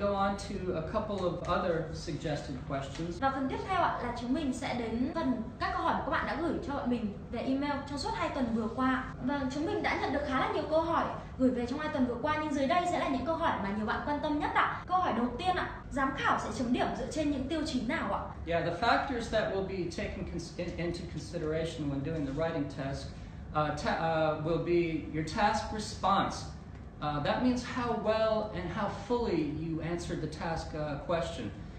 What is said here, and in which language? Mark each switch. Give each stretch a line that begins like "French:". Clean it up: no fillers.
English: on to a couple of other suggested questions.
Vietnamese: Và phần tiếp theo ạ là chúng mình sẽ đến phần các câu hỏi mà các bạn đã gửi cho bọn mình về email trong suốt 2 tuần vừa qua. Và chúng mình đã nhận được khá là nhiều câu hỏi gửi về trong 2 tuần vừa qua, nhưng dưới đây sẽ là những câu hỏi mà nhiều bạn quan tâm nhất ạ. Câu hỏi đầu tiên ạ, giám khảo sẽ chấm điểm dựa trên những tiêu chí nào ạ?
English: Yeah, the factors that will be taken into consideration when doing the writing test will be your task response. That means how well and how fully you answered the task question.